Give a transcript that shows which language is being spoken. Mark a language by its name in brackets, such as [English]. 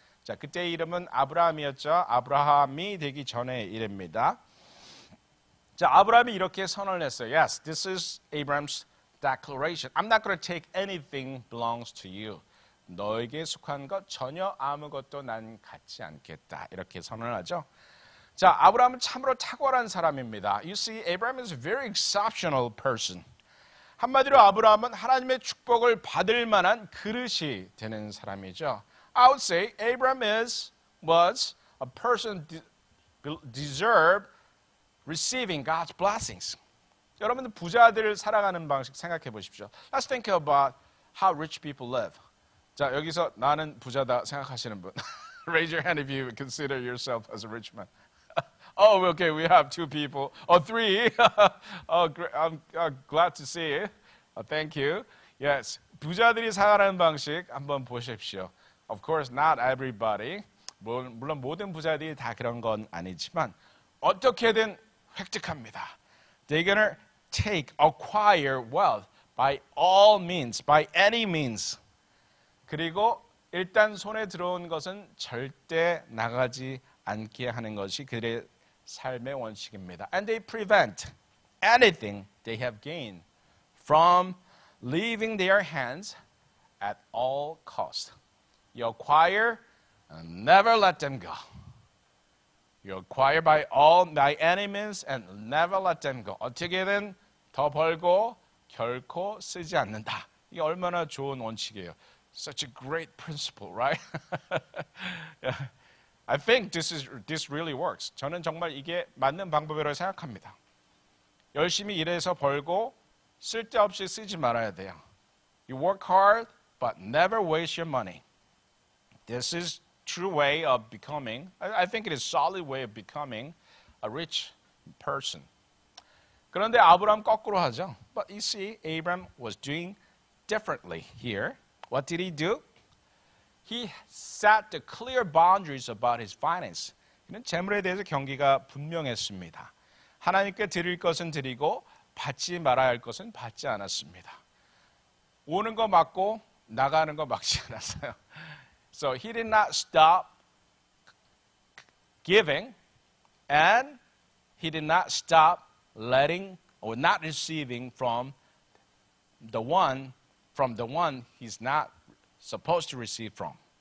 [Korean] 자, 그때 이름은 아브라함이었죠. 아브라함이 되기 전의 이름입니다. 자, 아브라함이 이렇게 선언을 했어요. [English] Yes, this is Abraham's declaration. I'm not going to take anything belongs to you. [Korean] 너에게 속한 것 전혀 아무것도 난 갖지 않겠다. 이렇게 선언을 하죠. 자, 아브라함은 참으로 탁월한 사람입니다. [English] You see, Abraham is a very exceptional person. [Korean] 한마디로 아브라함은 하나님의 축복을 받을 만한 그릇이 되는 사람이죠. [English] I would say Abraham was a person deserved receiving God's blessings. [Korean] 여러분들 부자들을 살아가는 방식 생각해 보십시오. [English] Let's think about how rich people live. [Korean] 자, 여기서 나는 부자다 생각하시는 분. [English] Raise your hand if you consider yourself as a rich man. Oh, okay, we have 2 people. Oh, 3. Oh, I'm glad to see you. Thank you. [Korean] Yes, 부자들이 살아가는 방식 한번 보십시오. [English] Of course, not everybody. [Korean] 물론 모든 부자들이 다 그런 건 아니지만 어떻게든 획득합니다. [English] They're gonna acquire wealth by all means, by any means. [Korean] 그리고 일단 손에 들어온 것은 절대 나가지 않게 하는 것이 그들의 삶의 원칙입니다. [English] And they prevent anything they have gained from leaving their hands at all cost. You acquire and never let them go. You acquire by any means and never let them go. [Korean] 어떻게든 더 벌고 결코 쓰지 않는다. 이게 얼마나 좋은 원칙이에요. [English] Such a great principle, right? Yeah. I think this really works. [Korean] 저는 정말 이게 맞는 방법이라고 생각합니다. 열심히 일해서 벌고 쓸데없이 쓰지 말아야 돼요. [English] You work hard, but never waste your money. This is true way of becoming. I think it is solid way of becoming a rich person. [Korean] 그런데 아브라함 거꾸로 하죠. [English] But you see, Abraham was doing differently here. What did he do? He set the clear boundaries about his finance. [Korean] 그는 재물에 대해서 경계가 분명했습니다. 하나님께 드릴 것은 드리고 받지 말아야 할 것은 받지 않았습니다. 오는 거 막고 나가는 거 막지 않았어요. [English] So he did not stop giving and he did not stop letting or not receiving from the one he's not supposed to receive from.